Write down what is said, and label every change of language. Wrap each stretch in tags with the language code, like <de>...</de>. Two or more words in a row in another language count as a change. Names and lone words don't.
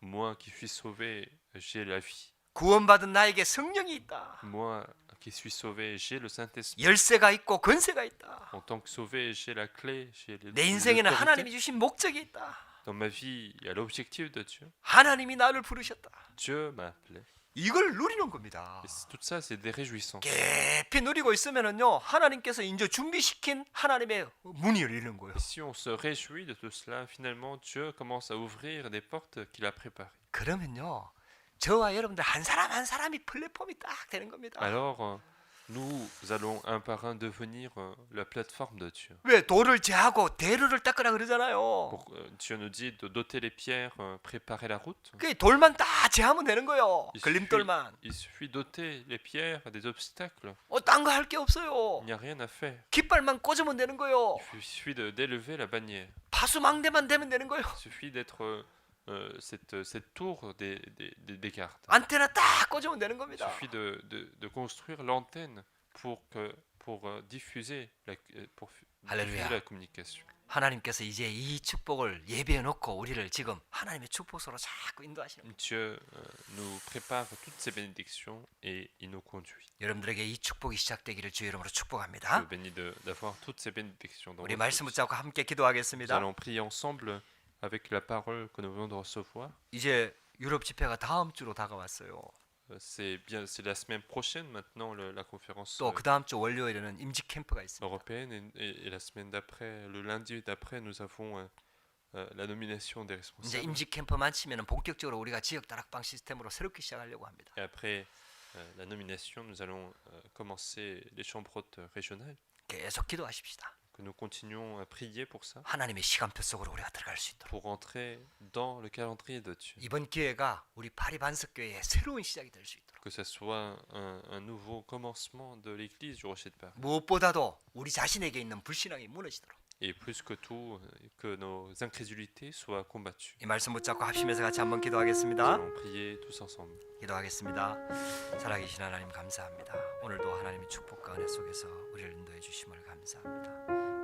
<fr>Moi qui suis sauvé, j'ai la vie.</fr> <ko>구원받은 나에게 성령이 있다.</ko> <fr>Moi qui suis sauvé, j'ai le Saint-Esprit.</fr> <ko>열쇠가 있고 권세가 있다.</ko> <fr>En tant que sauvé, j'ai la clé, j'ai</fr> <ko>내 인생에는 하나님이</ko> <fr>l'autorité.</fr> <ko>주신 목적이 있다.</ko> <fr>Dans ma vie, il y a l'objectif de Dieu.</fr> <ko>하나님이 나를 부르셨다.</ko> <fr>Dieu m'a appelé.</fr> <ko>이걸 누리는 겁니다.</ko> <fr>Tout ça, c'est des réjouissances.</fr> <ko>깊이 누리고 있으면은요, 하나님께서 이제 준비시킨 하나님의 문이 열리는 거예요.</ko> <fr>Et si on se réjouit de tout cela, finalement, Dieu commence à ouvrir des portes qu'il a préparées.</fr> <ko>그러면요, 저와 여러분들 한 사람 한 사람이 플랫폼이 딱 되는 겁니다.</ko> <fr>Alors, nous allons un par un devenir la plateforme de Dieu.</fr> <ko>왜 돌을 제하고 대루를 닦으라 그러잖아요.</ko> <fr>Dieu nous dit de doter les pierres, préparer la route.</fr> <ko>그 돌만 다 제하면 되는 거예요. 걸림돌만.</ko> <fr>Il suffit d'ôter les pierres des obstacles.</fr> <ko>딴 거 할 게 없어요.</ko> <fr>Il n'y a rien à faire.</fr> <ko>깃발만 꽂으면 되는 거예요.</ko> <fr>Il suffit d'élever la bannière.</fr> <ko>파수망대만 되면 되는 거예요.</ko> <fr>Il suffit d'être cette tour des gardes.</fr> <ko>안테나 딱 꽂으면 되는</ko> <fr>Il</fr> <ko>겁니다.</ko> <fr>suffit de construire l'antenne pour diffuser Alléluia. la communication.</fr> <ko>하나님께서 이제 이 축복을 예비해 놓고 우리를 지금 하나님의 축복으로 자꾸 인도하시는 거예요.</ko> <fr>Dieu nous prépare toutes ces bénédictions et il nous conduit.</fr> <ko>여러분들에게 이 축복이 시작되기를 주의 이름으로</ko> <fr>Je</fr> <ko>축복합니다.</ko> <fr>vous bénis d'avoir toutes ces bénédictions dans</fr> <ko>우리</ko> <fr>votre</fr> <ko>말씀</ko> <fr>vie.</fr> <ko>붙잡고 함께</ko> <fr>Nous</fr> <ko>기도하겠습니다.</ko> <fr>allons prier ensemble avec la parole que nous venons de recevoir.</fr> <ko>이제 유럽 집회가 다음 주로 다가왔어요.</ko> <fr>C'est la semaine prochaine maintenant la conférence</fr> <ko>또 그 다음 주 월요일에는 임직 캠프가 있습니다.</ko> <fr>européenne et la semaine d'après, le lundi d'après, nous avons la nomination des</fr> <ko>이제</ko> <fr>responsables.</fr> <ko>임직 캠프만 치면은 본격적으로 우리가 지역 다락방 시스템으로 새롭게 시작하려고 합니다.</ko> <fr>Et après la nomination, nous allons commencer les chambres hautes régionales.</fr> <ko>계속 기도하십시다.</ko> <fr>Que nous continuons à prier pour ça,</fr> <ko>하나님의 시간표 속으로 우리가 들어갈 수 있도록.</ko> <fr>pour entrer dans le calendrier de Dieu.</fr> <ko>이번 기회가 우리 파리 반석교회의 새로운 시작이 될 수 있도록.</ko> <fr>Que ce soit un nouveau commencement de l'église du Rocher de Paris.</fr> <ko>무엇보다도 우리 자신에게 있는 불신앙이 무너지도록.</ko> <fr>Et plus que tout, que nos incrédulités soient combattues.</fr> <ko>이 말씀 붙잡고 합심해서 같이 한번</ko> <fr>Nous</fr> <ko>기도하겠습니다.</ko> <fr>allons prier tous ensemble.</fr> <ko>기도하겠습니다. 살아계신 하나님 감사합니다. 오늘도 하나님의 축복과 은혜 속에서 우리를 인도해 주심을 감사합니다.</ko>